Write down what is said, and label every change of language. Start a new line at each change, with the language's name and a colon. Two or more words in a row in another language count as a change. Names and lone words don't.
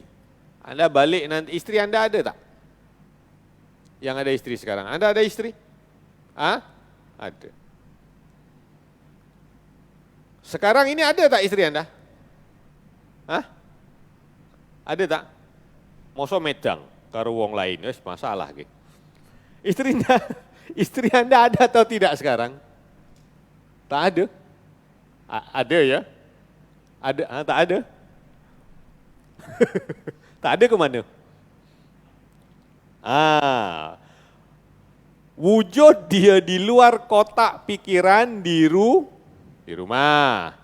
Malay: Anda balik nanti, isteri Anda ada tak? Yang ada isteri sekarang. Anda ada isteri? Ada. Sekarang ini ada tak isteri Anda? Ada tak? Masa
Javanese: medang karo wong lain,
Malay: masalah ke. Isteri Anda ada atau tidak sekarang? Tak ada. Ada ya? Ada, tak ada. Tak ada ke mana? Wujud dia di luar kotak pikiran di rumah.